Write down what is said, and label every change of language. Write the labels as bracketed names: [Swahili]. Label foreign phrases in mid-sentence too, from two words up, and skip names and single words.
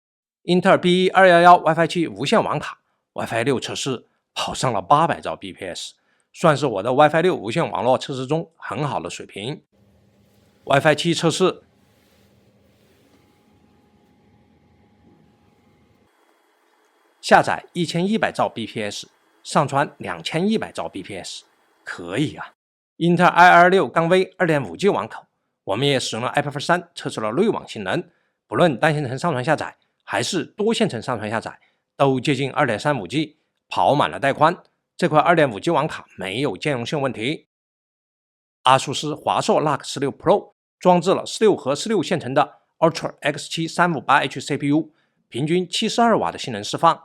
[Chinese] 英特爾 BE211 WiFi 7无线网卡 WiFi 6測試跑上了800兆 bps， 算是我的 WiFi 6無線網絡測試中很好的水平。WiFi 7測試，下載1100兆 bps， 上傳2100兆 bps， 可以啊。英特爾 i226-V 2.5G 网口，我們也使用了 IPv3 測試了濾網性能，不論單線程上傳下載還是多線程上傳下載，都接近 2.35G， 跑滿了帶寬。這塊 2.5G 網卡沒有兼容性問題。阿蘇斯華碩 NUC 16 Pro 裝置了16核16線程的 Ultra X7 358H CPU， 平均72瓦的性能釋放。